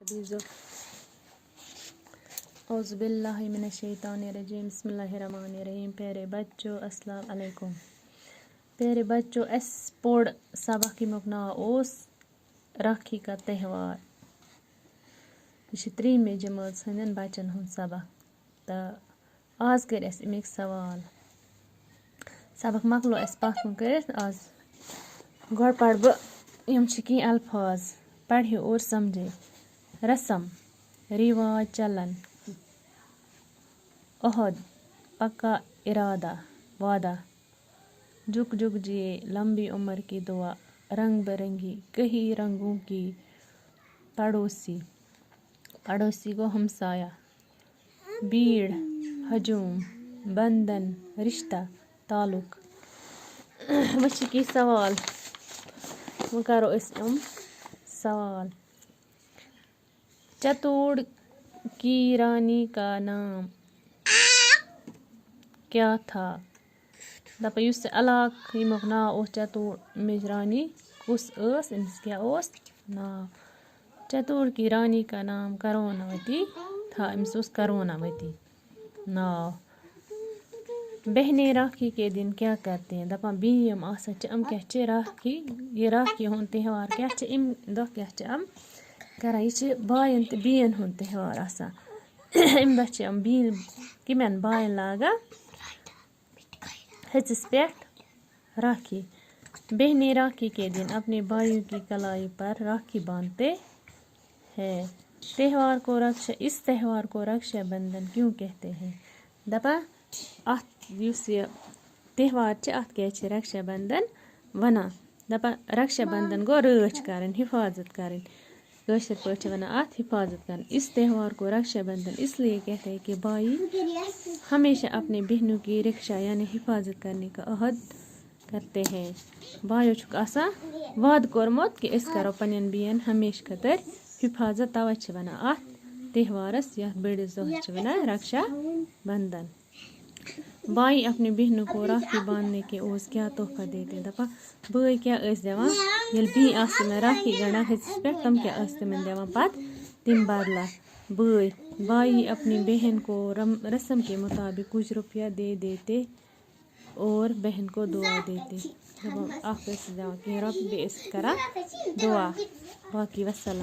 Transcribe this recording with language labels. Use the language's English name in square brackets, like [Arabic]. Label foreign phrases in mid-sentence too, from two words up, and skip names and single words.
[Arabic] اعوذ باللہ من الشیطان الرجیم بسم اللہ الرحمن الرحیم. [Urdu] پیارے بچوں [Arabic] السلام علیکم. [Urdu] پیارے بچوں [Kashmiri] اس پوڑ سبق یمیُک ناو اوس [Urdu] راکھی کا تہوار. [Kashmiri] یہ چھ 3 جمٲژ ہٕنٛدٮ۪ن بچن ہُنٛد سبق تہٕ آز کٔرۍ اَسہِ اَمِکۍ سوال. سبق مۄکلو اَسہِ پتھ کُن کٔرِتھ. آز گۄڈٕ پرٕ بہٕ یِم چھِ کینٛہہ الفاظ [Urdu] پڑھے اور سمجھے. رسم رواج چلن. عہد پکا ارادہ وعدہ. جھک جھک جیے لمبی عمر کی دعا. رنگ برنگی کئی رنگوں کی. پڑوسی پڑوسی کو ہمسایہ. بھیڑ ہجوم بندن رشتہ تعلق. [Kashmiri] وۄنۍ چھِ کینٛہہ سوال وۄنۍ کرو أسۍ یِم سوال. [Urdu] چتوڑ کی رانی کا نام کیا تھا؟ [Kashmiri] دپان یُس یہِ علاقہٕ ییٚمیُک ناو اوس چتوڑ اَمِچ رانی کُس ٲس أمِس کیٛاہ اوس ناو؟ [Urdu] چتوڑ کی رانی کا نام کروناوتی تھا. [Kashmiri] أمِس اوس کروناوتی ناو. [Urdu] بہنیں راکھی کے دن کیا کرتے ہیں؟ [Kashmiri] دپان بیٚنہِ یِم آسان چھِ یِم کیٛاہ چھِ راکھی یہِ راکھی ہُنٛد تہوار کیٛاہ چھِ اَمہِ دۄہ کیٛاہ چھِ یِم کران؟ یہِ چھِ بایَن تہٕ بیٚنٮ۪ن ہُنٛد تہوار آسان. اَمہِ دۄہ چھِ یِم بیٚنہِ کٔمٮ۪ن بایَن لاگان ہیٚژِس پٮ۪ٹھ راکھی. [Urdu] بہنیں راکھی کے دن اپنے بھائیوں کی کلائی پر راکھی باندھتے ہیں. تہوار کو رکشا اس تہوار کو رکشا بندھن کیوں کہتے ہیں؟ [Kashmiri] دپان اَتھ یُس یہِ تہوار چھِ اَتھ کیٛازِ چھِ رکشا بندھن وَنان؟ دپان رکشا بندھن گوٚو رٲچھ کَرٕنۍ حفاظت کَرٕنۍ. کٲشِر پٲٹھۍ چھِ وَنان اَتھ حفاظت کَرٕنۍ. [Urdu] اس تہوار کو رکشا بندھن اس لیے کہتے ہیں کہ بھائی ہمیشہ اپنے بہنوں کی رکشا یعنی حفاظت کرنے کا عہد کرتے ہیں. [Kashmiri] بایو چھُکھ آسان وعدٕ کوٚرمُت کہِ أسۍ کَرو پنٛنٮ۪ن بیٚین ہمیشہٕ خٲطرٕ حفاظت. تَوَے چھِ وَنان اَتھ تہوارَس یَتھ بٔڑِس دۄہَس چھِ وَنان رکشا بندھن. [Urdu] بھائی اپنی بہنوں کو راکھی باندھنے کے اوس کیا تحفہ دیتے ہیں؟ [Kashmiri] دپان بٲے کیٛاہ ٲسۍ دِوان ییٚلہِ بیٚنہِ آسہٕ تِمن راکھی گنٛڈان ہیٚژِس پٮ۪ٹھ تِم کیٛاہ ٲسۍ تِمن دِوان پتہٕ تَمہِ بدلہٕ؟ [Urdu] بٲے بھائی اپنی بہن کو رسم کے مطابق کچھ روپیہ دے دیتے اور بہن کو دعا دیتے. [Kashmiri] دپان اکھ ٲسِس دِوان کینٛہہ رۄپیہِ بیٚیہِ ٲسِس کران دعا. [Urdu] باقی وسلام.